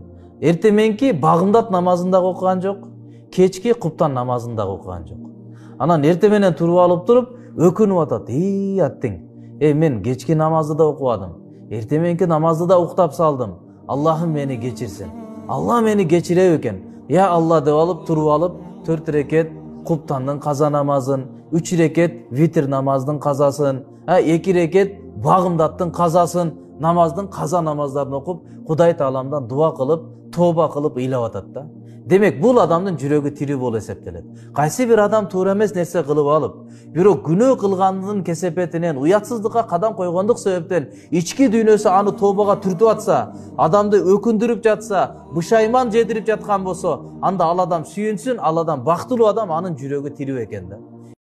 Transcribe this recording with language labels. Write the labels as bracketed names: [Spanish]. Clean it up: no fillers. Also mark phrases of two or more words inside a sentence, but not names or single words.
[Kyrgyz] Эрте мененки багымдат намазын да окуган жок, кечки куптан намазын да окуган жок. Анан эрте менен туруп алып туруп өкүнүп атат. Аттиң. Мен кечки намазды да окубадым. Эрте мененки намазды да уктап салдым. Аллахым мени кечирсин. Аллах мени кечирей экен. [Arabic] يا الله [Kyrgyz] деп алып, туруп алып, 4 рекет куптандын каза намазын, 3 рекет витр намаздын казасын, 2 рекет багымдаттын казасын, намаздын каза намаздарын окуп, Кудай Тааламдан дуа кылып, тооба кылып ыйлап атат да. Демек бул адамдын жүрөгү тирүү болуп эсептелет. Кайсы бир адам туура эмес нерсе кылып алып, бирок күнөө кылгандын кесепетинен, уятсыздыкка кадам койгондук себептен ички дүйнөсү аны тообага түртүп атса, адамды өкүндүрүп жатса, бышайман жедирип жаткан болсо, анда ал адам сүйүнсүн, ал адам бактылуу адам, анын жүрөгү тирүү экен да.